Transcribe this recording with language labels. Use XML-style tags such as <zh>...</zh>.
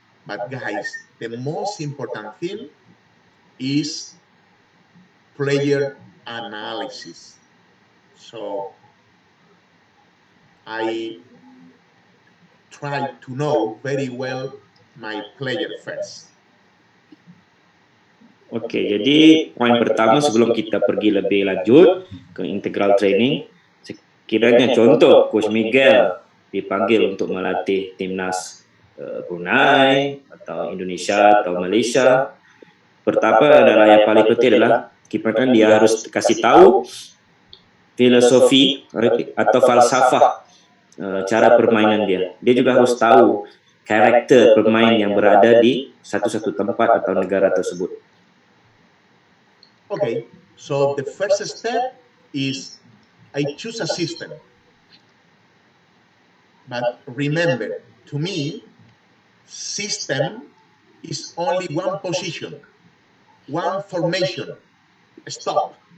<en>But guys, the most important thing is player analysis. So I try to know very well my player first.</en> <ms>Oke, jadi poin pertama sebelum kita pergi lebih lanjut ke integral training, sekiranya contoh Coach Miguel dipanggil untuk melatih timnas Brunei atau Indonesia atau Malaysia, pertama adalah yang paling penting adalah kiprahkan dia harus kasih tahu filosofi atau falsafah cara permainan dia. Dia juga harus tahu karakter pemain yang berada di satu-satu tempat atau negara tersebut.</ms> <en>Okay, so the first step is I choose a system. But remember, to me, system is only one position, one formation, stop.</en>